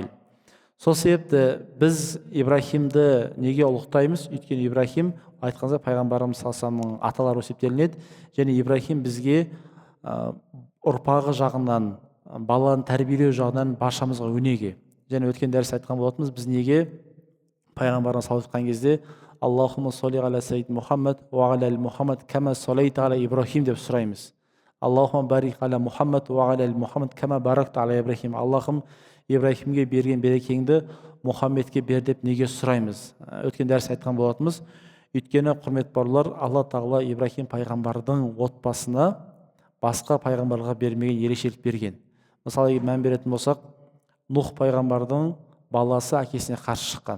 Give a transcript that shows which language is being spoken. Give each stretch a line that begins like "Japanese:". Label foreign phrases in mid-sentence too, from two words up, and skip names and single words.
Kazakh: Сол себепті біз Ибрахимді неге ұлықтаймыз? Өйткені Ибрахим айтқанда пайғамбарымыз саллаллаху аталары есептелінеді, және Ибрахим бізге ұрпағы жағынан, баланы тәрбиелеу жағынан баршамызға өнеге. Және өткен дәріс айтқан болатынбыз, біз неге пайғамбарына салават айтқан кезде
Arabic: اللهم صل على سيد محمد وعلى محمد كما صليت على إبراهيم
Kazakh: деп сұраймыз.
Arabic: اللهم بارك على محمد وعلى محمد كما باركت على إبراهيم.
Kazakh: Аллахым, Ибраһимге берген берекеңді Мұхаммедке бер деп неге сұраймыз? Өткен дәріс айтқан болатынбыз. Өйткені құрметті бауырлар, Алла тағала Ибраһим пайғамбардың отбасына басқа пайғамбарға бермеген ерекшелік берген. Мысалы мән беретін болсақ, Нұх пайғамбардың баласы әкесіне қарсы шыққан.